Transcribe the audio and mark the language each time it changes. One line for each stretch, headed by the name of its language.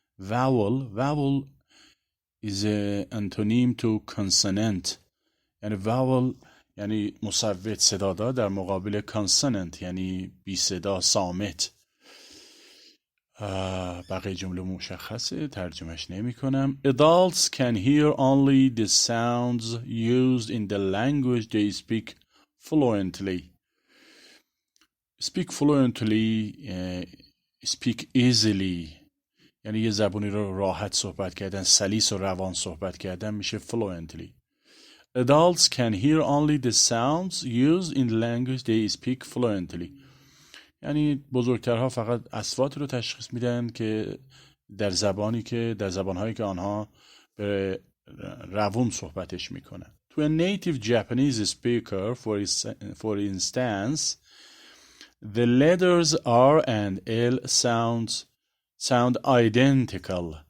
English: vowel is an antonym to consonant.
Persian: یعنی vowel یعنی مصوت صدادار در مقابل consonant یعنی بی صدا صامت. بقیه جمله مشخصه، ترجمهش نمی کنم.
English: Adults can hear only the sounds used in the language they speak fluently. Speak fluently, speak easily،
Persian: یعنی یه زبانی رو راحت صحبت کردن، سلیس و روان صحبت کردن میشه fluently.
English: Adults can hear only the sounds used in the language they speak fluently.
Persian: یعنی بزرگترها فقط اصوات رو تشخیص میدن که در زبانهایی که آنها به روون صحبتش میکنن.
English: To a native Japanese speaker, for instance, the letters R and L sound identical.